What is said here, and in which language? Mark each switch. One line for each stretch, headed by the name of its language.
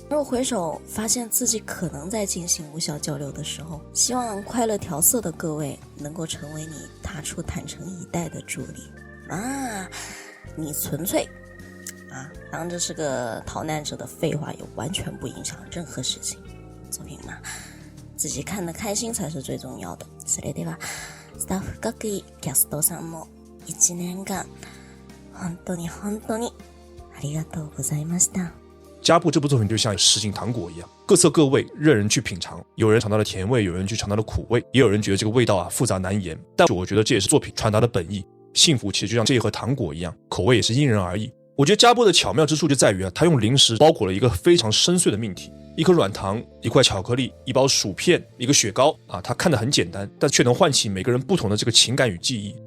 Chinese: 若回首发现自己可能在进行无效交流的时候，希望快乐调色的各位能够成为你踏出坦诚以待的助力啊！你纯粹当这是个逃难者的废话，也完全不影响任何事情。作品嘛，自己看得开心才是最重要的。
Japanese: それではスタッフ各位キャストさんも1年間本当に本当にありがとうございました。
Chinese: 加布这部作品就像什锦糖果一样，各色各味任人去品尝，有人尝到了甜味，有人去尝到了苦味，也有人觉得这个味道复杂难言，但我觉得这也是作品传达的本意。幸福其实就像这一盒糖果一样，口味也是因人而异。我觉得加布的巧妙之处就在于他用零食包裹了一个非常深邃的命题，一颗软糖，一块巧克力，一包薯片，一个雪糕它看得很简单，但却能唤起每个人不同的这个情感与记忆。